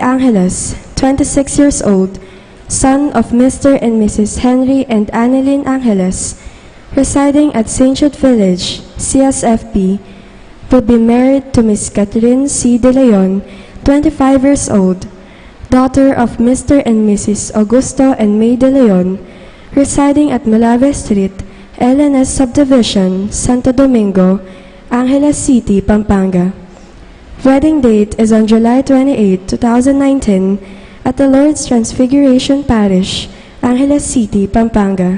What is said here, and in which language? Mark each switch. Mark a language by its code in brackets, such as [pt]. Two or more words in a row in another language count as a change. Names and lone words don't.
[en] Angeles, 26 years old, son of Mr. and Mrs. Henry and Annalyn Angeles, residing at St. Jude Village, CSFP, will be married to Miss Catherine C. De Leon, 25 years old, daughter of Mr. and Mrs. Augusto and May De Leon, residing at Malave Street, LNS Subdivision, Santo Domingo, Angeles City, Pampanga. Wedding date is on July 28, 2019 at the Lord's Transfiguration Parish, Angeles City, Pampanga.